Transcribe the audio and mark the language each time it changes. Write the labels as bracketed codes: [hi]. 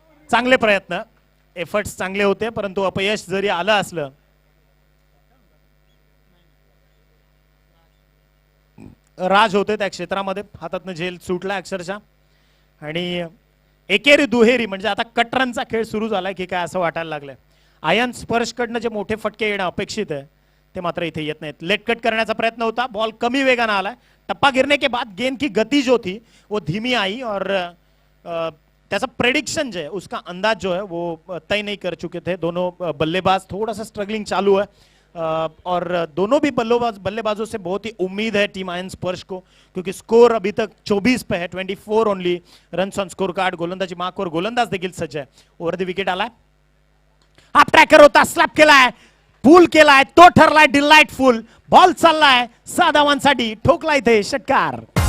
[mr] चांगले प्रयत्न, एफर्ट्स चांगले होते, परंतु अपयश जरी आलं असलं राज होते त्या क्षेत्रामध्ये. हातातनं झेल सुटला अक्षरशः आणि एकेरी दुहेरी म्हणजे आता कटरनचा खेळ सुरू झालाय की काय असं वाटायला लागलंय. आयन स्पर्शकडनं जे मोठे फटके येणं अपेक्षित आहे ते मात्र इथे येत नाहीत. लेट कट करण्याचा प्रयत्न होता, बॉल कमी वेगानं आलाय. [hi] टप्पा गिरने के बाद गेंद की गति जो थी वो धीमी आई और त्याचा प्रेडिक्शन जो है उसका अंदाज जो है वो तय नहीं कर चुके थे. दोनों बल्लेबाज थोड़ा सा स्ट्रगलिंग चालू है और दोनों भी बल्लेबाजों से बहुत ही उम्मीद है टीम आयन स्पर्श को, क्योंकि स्कोर अभी तक 24 पे है, [en] 24 only runs on score card. [mr] गोलंदाजी मार्कवर गोलंदाज देखील सज्ज आहे. ओव्हर द विकेट आलाय. हाफ ट्रॅकर होता, स्लॅप केलाय, पूल केलाय, तो ठरलाय डिलाइटफुल. बॉल चाललाय 6 धावांसाठी, ठोकला इथे षटकार.